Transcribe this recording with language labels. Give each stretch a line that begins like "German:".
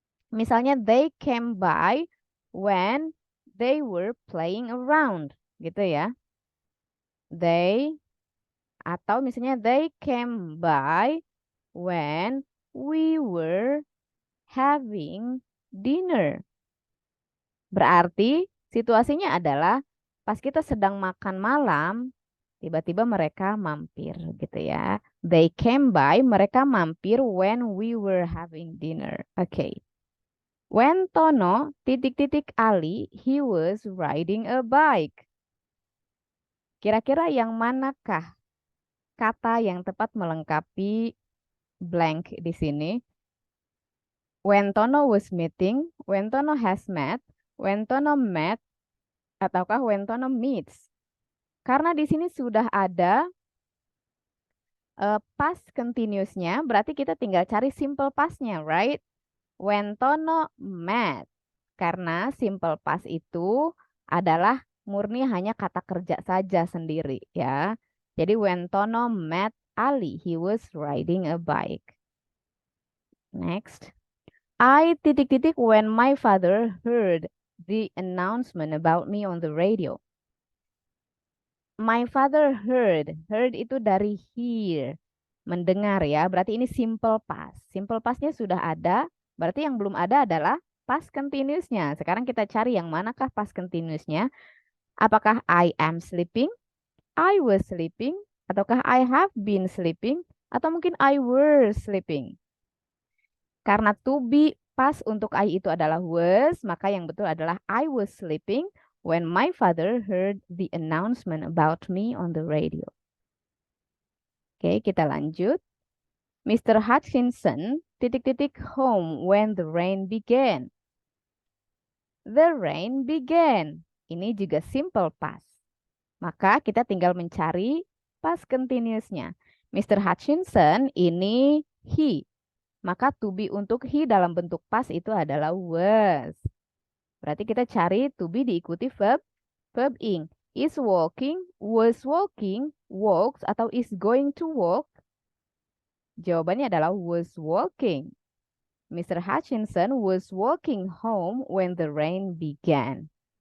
Indonesian: Misalnya
English: they came by when they were playing around,
Indonesian: gitu ya.
English: They
Indonesian: atau misalnya
English: they came by when we were having dinner.
Indonesian: Berarti situasinya adalah pas kita sedang makan malam, tiba-tiba mereka mampir gitu ya.
English: They came by,
Indonesian: mereka mampir
English: when we were having dinner. Oke. When Tono
Indonesian: titik-titik
English: Ali, he was riding a bike.
Indonesian: Kira-kira yang manakah kata yang tepat melengkapi blank di sini?
English: When Tono was meeting, when Tono has met, when Tono met,
Indonesian: ataukah
English: when Tono meets?
Indonesian: Karena di sini sudah ada past continuousnya, berarti kita tinggal cari simple pastnya, right?
English: When Tono met.
Indonesian: Karena simple past itu adalah murni hanya kata kerja saja sendiri ya. Jadi
English: when Tono met Ali, he was riding a bike. Next. I
Indonesian: titik-titik
English: when my father heard the announcement about me on the radio. My father heard. Heard
Indonesian: itu dari
English: hear.
Indonesian: Mendengar ya. Berarti ini simple past. Simple pastnya sudah ada. Berarti yang belum ada adalah past continuousnya. Sekarang kita cari yang manakah past continuousnya. Apakah
English: I am sleeping? I was sleeping?
Indonesian: Ataukah
English: I have been sleeping?
Indonesian: Atau mungkin
English: I were sleeping? Karena to be past untuk I itu adalah was,
Indonesian: maka yang betul adalah
English: I was sleeping when my father heard the announcement about me on the radio.
Indonesian: Oke, kita lanjut.
English: Mr. Hutchinson
Indonesian: titik-titik
English: home when the rain began. The rain began.
Indonesian: Ini juga
English: simple past.
Indonesian: Maka kita tinggal mencari past continuousnya. Mr. Hutchinson ini he. Maka to be untuk he dalam bentuk past itu adalah was. Berarti kita cari to be diikuti verb
English: Verb ing. Is walking, was walking, walks, atau is going to walk?
Indonesian: Jawabannya adalah was walking.
English: Mr. Hutchinson was walking home when the rain began.